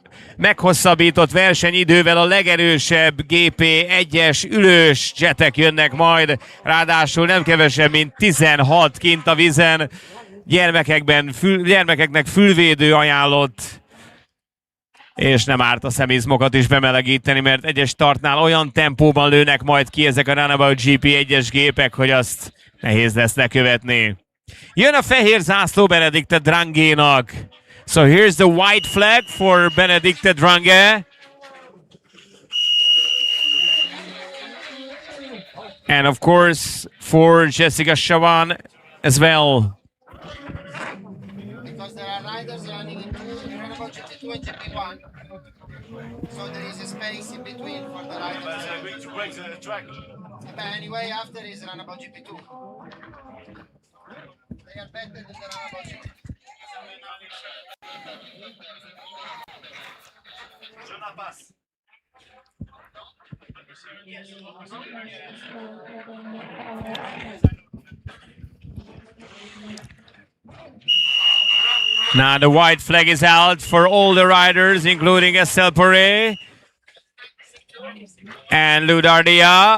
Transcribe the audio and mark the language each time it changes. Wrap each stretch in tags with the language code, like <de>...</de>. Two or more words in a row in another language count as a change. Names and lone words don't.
<hu>meghosszabbított versenyidővel a legerősebb GP1-es ülős jetek jönnek majd, ráadásul nem kevesebb, mint 16 kint a vízen, gyermekeknek fülvédő ajánlott, és nem árt a szemizmokat is bemelegíteni, mert egyes startnál olyan tempóban lőnek majd ki ezek a Runabout GP1-es gépek, hogy azt nehéz lesz lekövetni. Jön a fehér zászló Benedikte Drangénak.</hu> <en>So here's the white flag for Benedikte Drange. And of course for Jessica Chavan as well. Because there are riders running in Runabout GP2 and GP1. So there is a space in between for the riders. Going to break the track. But anyway, after is Runabout GP2. They are better than the Runabout GP2.</en> <fr>Je n'en passe.</fr> <en>Now the white flag is out for all the riders, including Estelle Poré and Lou Dardia.</en>